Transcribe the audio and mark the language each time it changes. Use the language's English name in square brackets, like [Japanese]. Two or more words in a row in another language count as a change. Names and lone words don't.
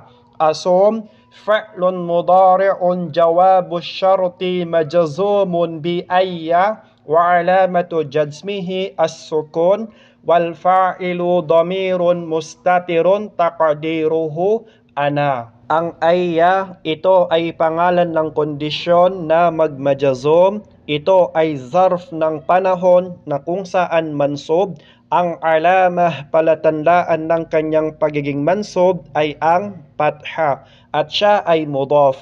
[Arabic] أسم فعل مضارع جواب شرط مجزوم بأي وعلامة جزمه السكون والفاعل ضمير مستتر تقديره أنا. [Filipino] Ang ayya, ito ay pangalan ng kondisyon na magmajazum. Ito ay zarf ng panahon na kung saan mansub. Ang alamah palatandaan ng kanyang pagiging mansub ay ang patha at siya ay mudaf.